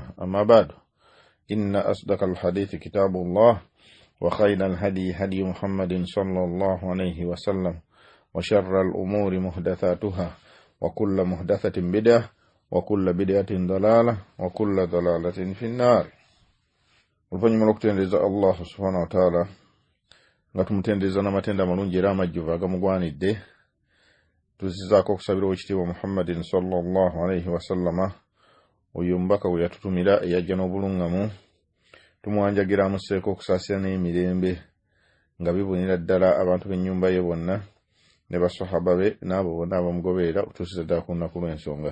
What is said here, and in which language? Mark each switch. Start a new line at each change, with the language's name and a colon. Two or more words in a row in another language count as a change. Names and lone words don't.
Arabic: أما بعد إن أصدق الحديث كتاب الله وخير الهدي هدي محمد صلى الله عليه وسلم وشر الأمور محدثاتها وكل محدثة بدعة وكل بدعة ضلالة وكل ضلالة في النار.
Ganda: Oluvannyuma lw'okutendeza
Arabic: الله سبحانه وتعالى
Ganda: nga tumutendereza n'amatenda amalungi era amajjuvu agamugwanidde, tuzizaako okusabira ekitiibwa
Arabic: محمدٍ صلى الله عليه وسلم,
Ganda: oyo mbaka we yatutumira eyajja n'obulungamu, tumwanjagira amuseeko okusaasira n'emirembe nga bibonera ddala abantu b'ennyumba ye bonna ne basahaba be n'abo bonna abamugoberera okutuusiza ddala ku lunaku lw'ensonga.